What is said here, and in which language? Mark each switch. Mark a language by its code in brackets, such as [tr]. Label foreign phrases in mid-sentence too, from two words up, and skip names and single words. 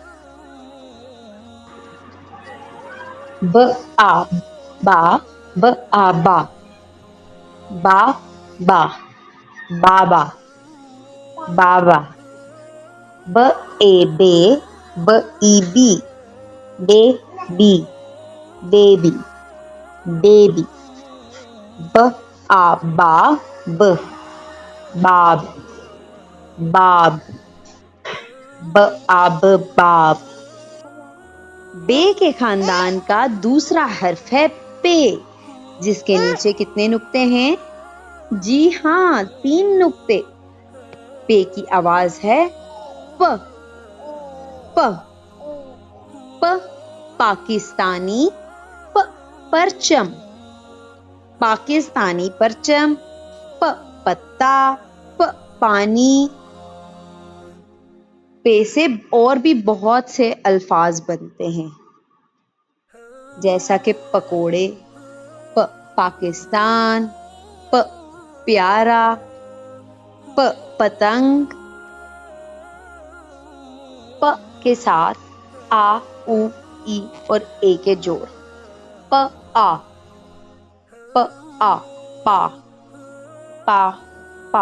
[ur] ب آ، با، ب آ، با، با، با، بابا، بابا. ب اے، بے، ب ای، بی، بے، بی، بے بی، بے بی. ب آ، با، ب، باب، باب. ب آ، ب, बाब। بے کے خاندان کا دوسرا حرف ہے پے، جس کے نیچے کتنے نقطے ہیں? جی ہاں، 3 نقطے. پے کی آواز ہے پ، پ، پ پاکستانی، پ پرچم، پاکستانی پرچم. پ پتا، پ پانی. پے سے اور بھی بہت سے الفاظ بنتے ہیں، جیسا کہ پکوڑے, پ پاکستان، پ پیارا، پ پتنگ. پ کے ساتھ آ، اُ، ای اور اے کے جوڑ. پ آ، پ آ، پا، پا، پا.